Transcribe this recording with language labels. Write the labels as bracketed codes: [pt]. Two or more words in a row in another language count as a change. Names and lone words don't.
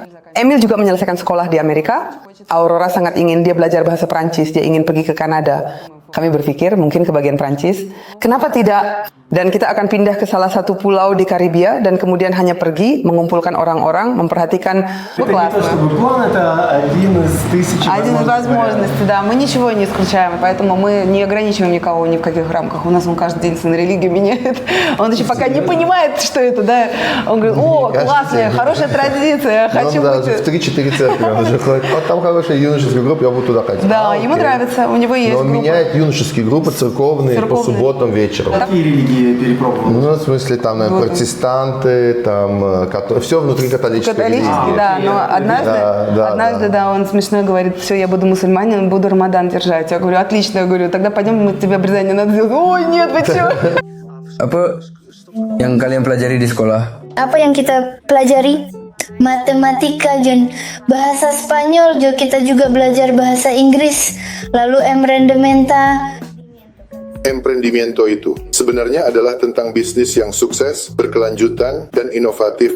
[id] Emil juga menyelesaikan sekolah di Amerika. Aurora sangat ingin dia belajar bahasa Prancis. Dia ingin pergi ke Kanada. Kami berpikir mungkin ke bagian Prancis. Kenapa tidak? Dan kita akan pindah ke salah satu pulau di Karibia dan kemudian hanya pergi mengumpulkan orang-orang, memperhatikan. [ru] Один из возможностей, да. Мы ничего не исключаем, поэтому мы не ограничиваем никого ни в каких рамках. У нас он каждый день сын религию меняет. Он еще пока не понимает, что это, да. Он говорит, о, классная, хорошая традиция, хочу быть... В 3-4 церкви он уже ходит. Вот там хорошая юношеская группа, я буду туда ходить. Да, ему нравится, у него есть группа. Но он меняет юношеские группы церковные по субботам вечером. Какие религии перепробовал? Ну, в смысле, там, наверное, протестанты, там, все внутри католической религии. Да, но однажды, да, он смешно говорит, все, я буду мусульманин, буду Рамадан держать. Я говорю, отлично, я говорю, тогда пойдем, мы тебе обрезание надо сделать. Ой, нет, вы что? [id] Apa yang kalian pelajari di sekolah? Apa yang kita pelajari? Matematika dan bahasa Spanyol, kita juga belajar bahasa Inggris, lalu Emprendimiento itu sebenarnya adalah tentang bisnis yang sukses, berkelanjutan, dan inovatif.